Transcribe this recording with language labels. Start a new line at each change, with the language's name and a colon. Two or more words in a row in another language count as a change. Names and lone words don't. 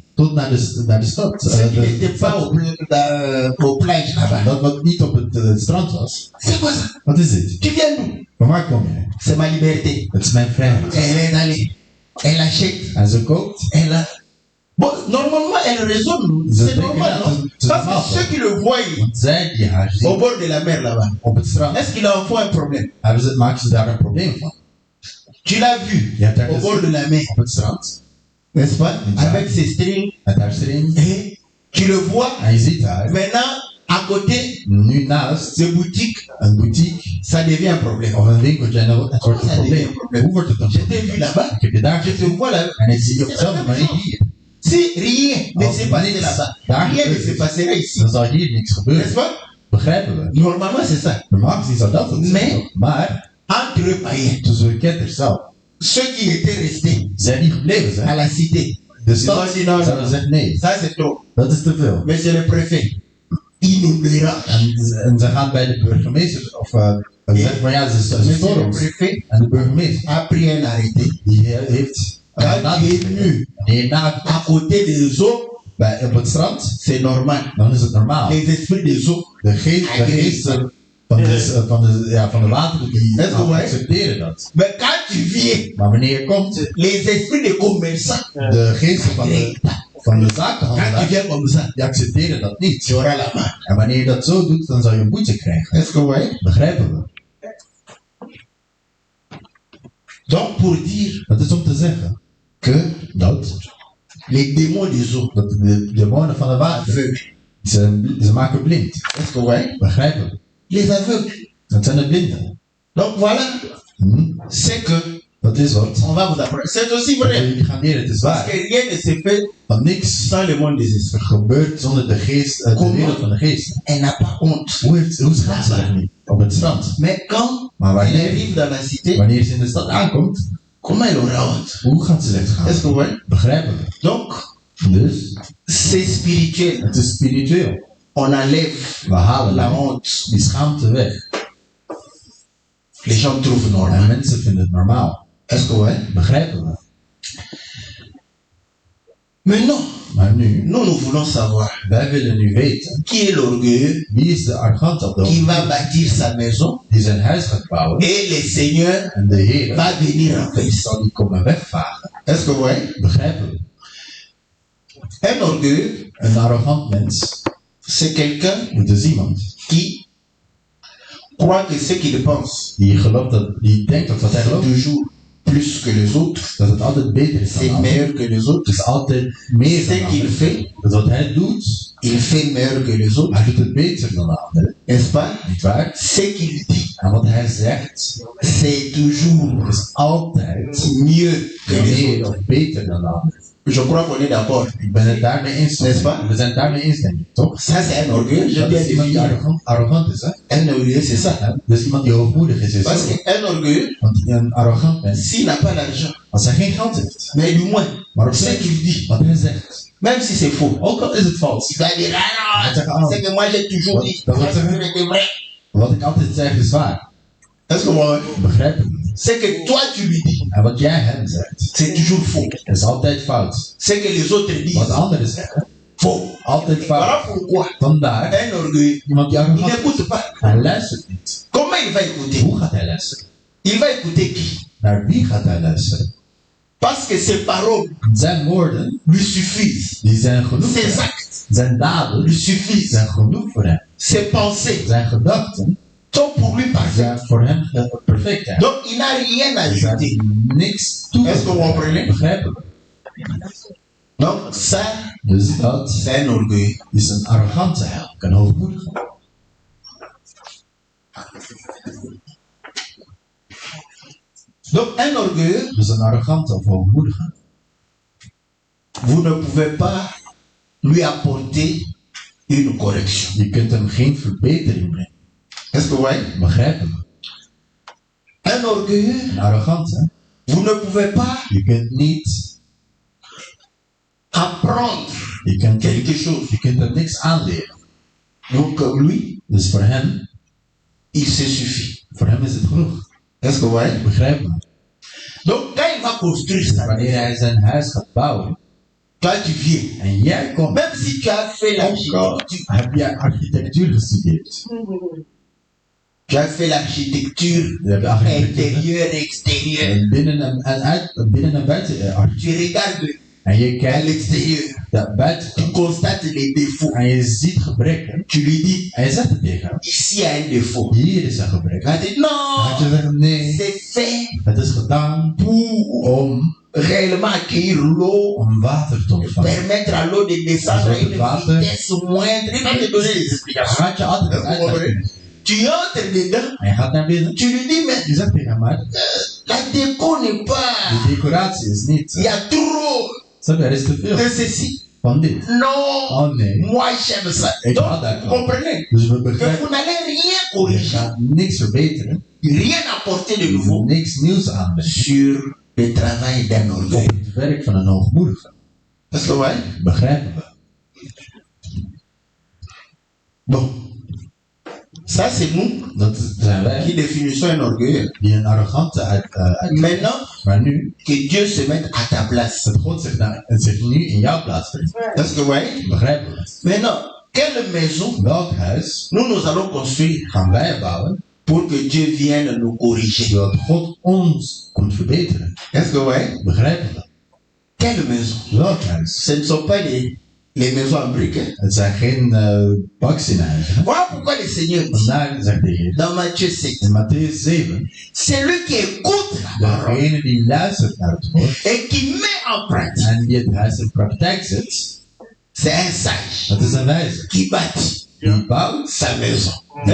Dutch: tot naar de stad.
French: Ce qui n'était pas au plage là-bas.
Dutch: Dat wat niet op het strand was.
French: C'est quoi ça?
Dutch: Wat is dit?
French: Tu viens d'où?
Dutch: Van waar kom je?
French: C'est ma liberté.
Dutch: Het is mijn vrijheid.
French: Elle est allée, elle achète,
Dutch: En ze koopt.
French: elle a. Bon, normalement, elle raisonne. C'est normal, non? Parce que ceux qui le voient
Dutch: Want zij die haar
French: au
Dutch: zien
French: bord de la mer là-bas,
Dutch: op het strand,
French: est-ce qu'il en faut un problème?
Dutch: maken ze daar een probleem van.
French: Tu l'as vu
Dutch: Je hebt haar
French: au bord de la mer,
Dutch: op het strand.
French: n'est-ce pas?
Dutch: Ja.
French: Avec ses strings.
Dutch: Met haar string.
French: Et tu le vois.
Dutch: En je ziet haar.
French: Maintenant, À côté
Dutch: Nu naast
French: de boutique,
Dutch: een boutique
French: ça devient un problème.
Dutch: of een winkeltje en het wordt een
French: Ça devient un
Dutch: probleem.
French: problème.
Dutch: Hoe wordt het een
French: Je t'ai
Dutch: probleem?
French: vu là-bas,
Dutch: Ik heb je daar
French: je te
Dutch: gezien
French: vois là.
Dutch: en ik zie je op
French: C'est
Dutch: dezelfde
French: la même
Dutch: manier
French: chose.
Dutch: hier.
French: Si rien ne
Dutch: Als
French: s'est passé
Dutch: niks
French: là-bas,
Dutch: daar
French: rien ne
Dutch: gebeurd
French: se
Dutch: is,
French: passera ici.
Dutch: dan zal hier niks
French: N'est-ce
Dutch: gebeuren.
French: pas?
Dutch: Begrijpen we?
French: Normalement, c'est ça.
Dutch: Normaal gezien zou dat het zijn. Nee. toch? Maar
French: Entre eux païens,
Dutch: tussen de ketters zelf,
French: ceux qui étaient restés
Dutch: zij die gebleven
French: à
Dutch: zijn,
French: la cité,
Dutch: de
French: ils
Dutch: stad
French: ont dit non,
Dutch: zouden
French: non,
Dutch: zeggen nee,
French: ça c'est trop.
Dutch: dat is te veel.
French: Monsieur le préfet, inondera.
Dutch: En ze gaan bij de burgemeester of zeggen van ja, ze
French: Monsieur
Dutch: storen
French: le
Dutch: ons.
French: préfet
Dutch: En de burgemeester
French: a pris un arrêté.
Dutch: die heeft
French: Quand tu es nu
Dutch: na
French: à côté des eaux,
Dutch: op het strand,
French: c'est normal.
Dutch: dan is het normaal.
French: Les esprits des eaux,
Dutch: De geesten van de wateren die Dat is goed, hè? accepteren dat.
French: mais quand tu viens,
Dutch: Maar wanneer je komt,
French: les esprits des commerçants,
Dutch: de geesten van de
French: quand tu
Dutch: zakenhandelaar,
French: viens comme ça,
Dutch: die accepteren dat niet.
French: tu auras la main.
Dutch: En wanneer je dat zo doet, dan zou je een boete krijgen.
French: Est-ce que vous voyez?
Dutch: Begrijpen we?
French: Donc pour dire
Dutch: Dat is om te zeggen
French: que
Dutch: dat
French: les démons des eaux
Dutch: de demonen van de water,
French: aveugles,
Dutch: ze maken blind.
French: est-ce que vous voyez?
Dutch: Begrijpen we?
French: Les aveugles.
Dutch: Dat zijn de blinden.
French: Donc voilà, c'est que
Dutch: Dat is wat.
French: on va vous apprendre. C'est aussi vrai.
Dutch: Jullie gaan leren, het is
French: Parce
Dutch: waar.
French: que rien ne se fait
Dutch: Want niks
French: sans le monde des esprits.
Dutch: gebeurt zonder de geest, de wereld van de geest.
French: Elle n'a pas honte.
Dutch: Hoe schaamt ze zich niet? Op het strand.
French: Mais quand
Dutch: Maar
French: elle
Dutch: wanneer,
French: arrive dans la cité,
Dutch: wanneer ze in de stad aankomt,
French: comment elle aura honte?
Dutch: hoe gaat ze zich
French: Est-ce
Dutch: schamen?
French: que vous voyez?
Dutch: Begrijpen we?
French: Donc,
Dutch: Dus,
French: c'est spirituel.
Dutch: het is spiritueel.
French: On enlève
Dutch: We halen
French: la la honte.
Dutch: die schaamte weg.
French: Les gens trouvent
Dutch: En
French: normal.
Dutch: mensen vinden het normaal.
French: Est-ce que vous voyez?
Dutch: Begrijpen we?
French: Mais non,
Dutch: Maar nu,
French: nous voulons savoir
Dutch: wij willen nu weten,
French: qui est l'orgueilleux
Dutch: wie is de arrogant op de
French: qui va
Dutch: hoogte
French: bâtir sa maison
Dutch: die zijn huis gaat bouwen
French: et le Seigneur
Dutch: en de Heer
French: va venir renverser.
Dutch: zal die komen wegvagen.
French: Est-ce que vous voyez?
Dutch: Begrijpen we?
French: Un orgueilleux,
Dutch: Een arrogant mens,
French: c'est quelqu'un
Dutch: het is iemand
French: qui croit que ce qu'il pense,
Dutch: die denkt dat wat hij
French: c'est
Dutch: gelooft,
French: toujours plus que les autres,
Dutch: dat het altijd beter is dan
French: c'est
Dutch: de ander.
French: meilleur que les
Dutch: Het
French: autres.
Dutch: is altijd meer dan de
French: Ce qu'il
Dutch: ander.
French: fait,
Dutch: Dat wat hij doet,
French: il fait meilleur que les autres,
Dutch: hij doet het beter dan de ander.
French: n'est-ce pas?
Dutch: Niet waar?
French: Ce qu'il dit,
Dutch: En wat hij zegt,
French: c'est toujours
Dutch: is altijd
French: mieux que les
Dutch: meer
French: autres.
Dutch: of beter dan de ander.
French: Je crois qu'on est d'accord.
Dutch: Ik ben het daarmee eens.
French: N'est-ce pas?
Dutch: We zijn het daarmee eens, denk ik, toch?
French: Ça, c'est un orgueilleux. Je
Dutch: Dat
French: viens
Dutch: is
French: de
Dutch: iemand die
French: dire.
Dutch: arrogant is, hè?
French: Un orgueilleux, c'est ça.
Dutch: Ja, dus iemand die hoogmoedig is
French: Parce
Dutch: zo.
French: qu'un orgueilleux,
Dutch: Want een arrogant mens,
French: s'il n'a pas l'argent,
Dutch: als hij geen geld heeft,
French: mais du moins,
Dutch: maar op
French: ce
Dutch: zich,
French: qu'il dit,
Dutch: wat hij zegt,
French: même si c'est faux,
Dutch: ook al is het vals,
French: il va dire, ah
Dutch: Zeg,
French: non, ah. c'est que moi j'ai toujours dit,
Dutch: Dat
French: moi
Dutch: wil
French: j'ai
Dutch: zeggen-
French: toujours été vrai.
Dutch: wat ik altijd zeg is waar.
French: Est-ce que moi,
Dutch: Begrijp je?
French: c'est que toi tu lui dis,
Dutch: En wat jij hem zegt,
French: c'est toujours faux.
Dutch: is altijd fout.
French: C'est que les autres
Dutch: Wat
French: disent,
Dutch: anderen zeggen,
French: faux.
Dutch: altijd
French: Voilà
Dutch: fout.
French: pourquoi
Dutch: Vandaar,
French: un orgueilleux,
Dutch: iemand die
French: il
Dutch: arrogant is,
French: n'écoute pas.
Dutch: hij luistert niet.
French: Comment il va écouter?
Dutch: Hoe gaat hij luisteren?
French: Il va écouter qui?
Dutch: Naar wie gaat hij luisteren?
French: Parce que ses paroles
Dutch: Zijn woorden,
French: lui suffisent.
Dutch: die zijn genoeg voor
French: Ses
Dutch: hem.
French: actes
Dutch: Zijn daden,
French: lui suffisent.
Dutch: zijn genoeg voor hem.
French: Ses pensées
Dutch: Zijn gedachten
French: sont pour lui parfaites.
Dutch: zijn voor hem perfect. Hè?
French: Donc il n'a rien à
Dutch: Er
French: ajouter.
Dutch: zijn niks toe.
French: Est-ce que vous comprenez?
Dutch: Begrijpen we?
French: Donc ça,
Dutch: Dus dat
French: c'est un orgueil.
Dutch: is een arrogante, een hoogmoedige.
French: Donc un orgueilleux,
Dutch: Dus een arrogante of hoogmoedige.
French: vous ne pouvez pas lui apporter une correction.
Dutch: Je kunt hem geen verbetering brengen.
French: Est-ce que vous voyez?
Dutch: Begrijpen we?
French: Un orgueilleux,
Dutch: Een arrogante.
French: vous ne pouvez pas
Dutch: Je kunt niet.
French: apprendre quelque chose.
Dutch: Je kunt er niks aanleren.
French: Donc lui,
Dutch: Dus voor hem,
French: il se suffit.
Dutch: voor hem is het genoeg.
French: Est-ce que vous voyez?
Dutch: Begrijpen we?
French: Donc quand il va construire sa
Dutch: Wanneer
French: maison,
Dutch: hij zijn huis gaat bouwen
French: toi tu viens.
Dutch: en jij komt,
French: Même si tu as fait l'architecture,
Dutch: heb jij architectuur gestudeerd.
French: tu as fait l'architecture
Dutch: Je hebt architectuur
French: intérieure, extérieure.
Dutch: binnen en buiten architectuur.
French: Tu regardes
Dutch: En je
French: à
Dutch: kijkt
French: l'extérieur,
Dutch: naar buiten
French: tu constates les défauts.
Dutch: en je ziet gebreken.
French: Tu lui dis,
Dutch: En je zegt het tegen hem.
French: ici il y a un défaut.
Dutch: Hier is een gebrek.
French: Il va dire,
Dutch: Dan gaat je
French: non,
Dutch: zeggen, nee,
French: c'est fait
Dutch: het is gedaan
French: pour
Dutch: om
French: réellement accueillir l'eau,
Dutch: om water te ontvangen.
French: permettre à l'eau de descendre à une vitesse moindre. Il va te donner des explications.
Dutch: Gaat je altijd
French: Vous comprenez? Tu entres dedans,
Dutch: En je gaat naar binnen.
French: tu lui dis, mais
Dutch: Je zegt tegen mij,
French: la déco n'est pas.
Dutch: de decoratie is niet.
French: Il y a trop
Dutch: Zeg, er is te veel
French: de ceci.
Dutch: van dit.
French: Non,
Dutch: Oh nee.
French: moi j'aime ça.
Dutch: Ik
French: Donc,
Dutch: hou
French: vous
Dutch: daarvan.
French: comprenez
Dutch: Dus we
French: que
Dutch: begrijpen,
French: vous n'allez rien
Dutch: je
French: corriger,
Dutch: gaat niks verbeteren.
French: rien apporter de
Dutch: Je
French: nouveau
Dutch: moet niks nieuws aanbrengen.
French: sur le travail d'un
Dutch: Op
French: orgueil.
Dutch: het werk van een hoogmoedige.
French: Est-ce que ouais?
Dutch: Begrijpen we.
French: Bon, ça c'est nous
Dutch: Dat zijn
French: qui
Dutch: wij
French: définissons un orgueil.
Dutch: die een arrogante uit.
French: Maintenant,
Dutch: Maar nu,
French: que Dieu se mette à ta place.
Dutch: dat God zich nu in jouw plaats brengt.
French: Est-ce que ouais?
Dutch: Begrijpen we.
French: Maintenant, quelle maison
Dutch: Welk huis
French: nous allons construire
Dutch: gaan wij bouwen
French: pour que Dieu vienne nous corriger?
Dutch: zodat God ons komt verbeteren?
French: Est-ce que ouais?
Dutch: Begrijpen we.
French: Quelle maison?
Dutch: Welk huis?
French: Ce ne sont pas les maisons en briques. Hein?
Dutch: Het zijn geen bakzinhuizen.
French: Voilà pourquoi le Seigneur dit
Dutch: Vandaar zegt de Heer
French: dans Matthieu 6,
Dutch: in Matthäus 7,
French: celui qui écoute la parole
Dutch: degene die luistert naar het woord
French: et qui met en pratique,
Dutch: en die het huis in praktijk zet,
French: c'est un sage
Dutch: dat is een wijze.
French: qui bâtit
Dutch: Die bouwt,
French: sa maison.
Dutch: die